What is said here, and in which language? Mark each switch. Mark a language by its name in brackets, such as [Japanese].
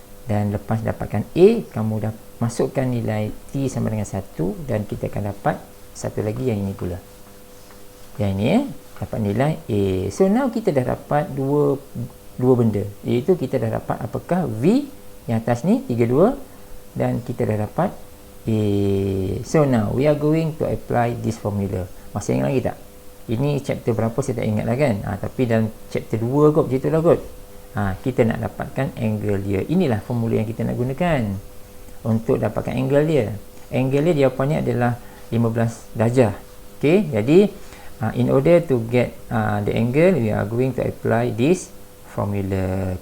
[Malay] Dan lepas dapatkan A, kamu dah masukkan nilai T sama dengan 1, dan kita akan dapat satu lagi yang ini pula. Yang ini dapat nilai A. So now kita dah dapat dua benda, iaitu kita dah dapat apakah V yang atas ni 32, dan kita dah dapat A. [English] So now we are going to apply this formula. [Malay] Masih ingat lagi tak? Ini chapter berapa saya tak ingat lah kan. Tapi dalam chapter 2 kot, macam itulah kot. Kita nak dapatkan angle dia. Inilah formula yang kita nak gunakan untuk dapatkan angle dia. Angle dia jawapannya adalah 15 darjah. Okay, jadi [English] in order to get the angle, we are going to apply this formula.